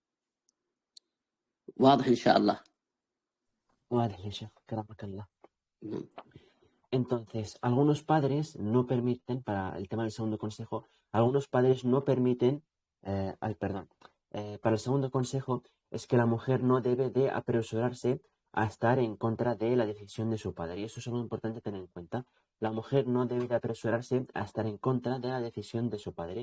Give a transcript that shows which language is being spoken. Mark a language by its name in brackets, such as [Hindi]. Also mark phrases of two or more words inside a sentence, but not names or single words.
[Arabic] واضح إن شاء الله؟ واضح يا شيخ، كرمك الله. نعم. [Spanish] Entonces, algunos padres no permiten, para el tema del segundo consejo, algunos padres no permiten, para el segundo consejo es que la mujer no debe de apresurarse a estar en contra de la decisión de su padre. Y eso es algo importante tener en cuenta. La mujer no debe de apresurarse a estar en contra de la decisión de su padre.